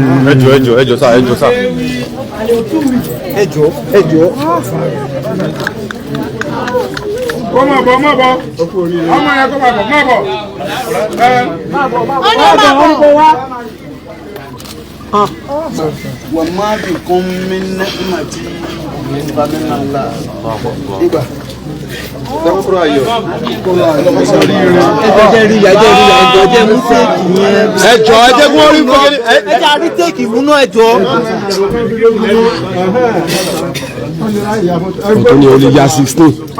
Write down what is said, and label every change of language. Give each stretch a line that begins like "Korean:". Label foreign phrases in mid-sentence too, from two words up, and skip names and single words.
Yoruba: Ẹ jọ̀ọ́, ẹ jọ̀ọ́, ẹ jọ̀ọ́ sá, ẹ jọ̀ọ́ sá. Ẹ jọ̀ọ́, ẹ jọ̀ọ́. Kó má bọ̀, má bọ̀. Ọmọ yẹn kó má bọ̀, má bọ̀. Ẹ. Ó ní má bọ̀.
Arabic: وما بكم من نعمة فمن الله.
Yoruba: Ibà. Ẹ jẹ́ rí ìyá, jẹ́ rí ìyá, ẹ jọ̀ọ́, jẹ́ mú téèkì yẹn. Ẹ jọ̀ọ́, ẹ jẹ́ kí wọ́n rí fún mi. Ẹ jẹ́ àrí téèkì mú náà, ẹ jọ̀ọ́. Ọ̀tún ni o lè ya sixteen.